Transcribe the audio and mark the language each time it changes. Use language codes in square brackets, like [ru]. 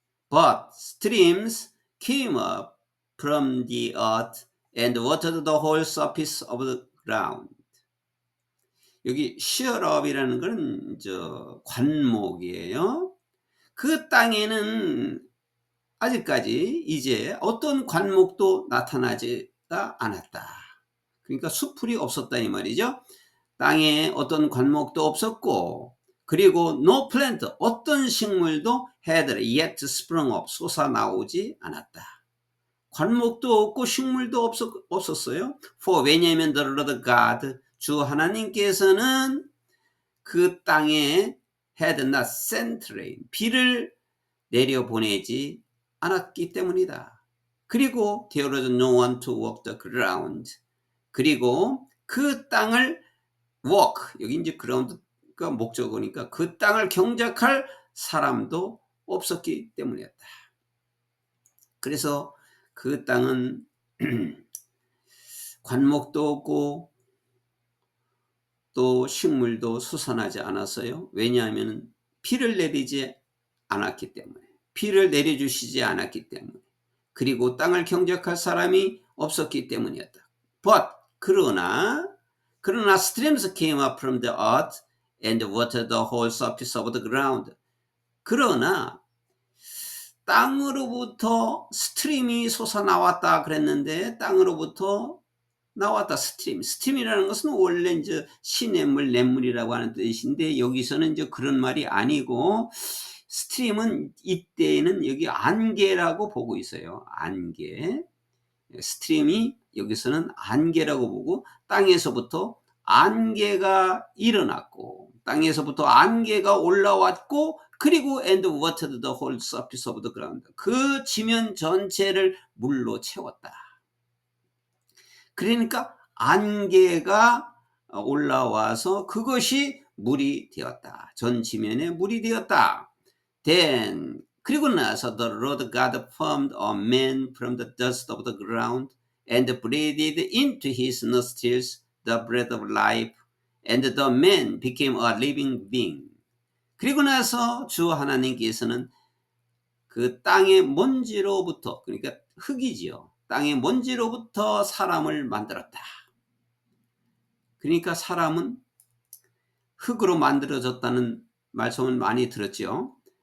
[en] But streams came up from the earth and watered the whole surface of the ground. [ko] 여기 shrub이라는 건 관목이에요. 그 땅에는 아직까지 이제 어떤 관목도 나타나지가 않았다. 그러니까 수풀이 없었다 이 말이죠. 땅에 어떤 관목도 없었고, 그리고 [en] no plant, [ko] 어떤 식물도 [en] had yet sprung up, [ko] 솟아나오지 않았다. 관목도 없고 식물도 없었어요. [en] For, [ko] 왜냐하면 [en] the Lord God, [ko] 주 하나님께서는 그 땅에 [en] had not sent rain, [ko] 비를 내려보내지 않았기 때문이다. 그리고 [en] there was no one to walk the ground. [ko] 그리고 그 땅을 walk, 여기 이제 ground가 목적어니까 그 땅을 경작할 사람도 없었기 때문이었다. 그래서 그 땅은 관목도 없고 또 식물도 솟아나지 않았어요. 왜냐하면 비를 내리지 않았기 때문에, 비를 내려주시지 않았기 때문에, 그리고 땅을 경작할 사람이 없었기 때문이었다. [en] But, [ko] 그러나 [en] streams came up from the earth and watered the whole surface of the ground. 그러나 [ko] 땅으로부터 스트림이 솟아나왔다 그랬는데 땅으로부터 나왔다. 스팀이라는 것은 원래 이제 시냇물, 냇물이라고 하는 뜻인데 여기서는 이제 그런 말이 아니고 스트림은 이때에는 여기 안개라고 보고 있어요. 안개. 스트림이 여기서는 안개라고 보고 땅에서부터 안개가 일어났고 땅에서부터 안개가 올라왔고 그리고 [en] and watered the whole surface of the ground. [ko] 그 지면 전체를 물로 채웠다. 그러니까 안개가 올라와서 그것이 물이 되었다. 전 지면에 물이 되었다. [en] Then [ko] 그리고 나서 [en] the Lord God formed a man from the dust of the ground and breathed into his nostrils the breath of life, and the man became a living being. [ko] 그리고 나서 주 하나님께서는 그 땅의 먼지로부터, 그러니까 흙이지요. 땅의 먼지로부터 사람을 만들었다. 그러니까 사람은 흙으로 만들어졌다는 말씀을 많이 들었죠.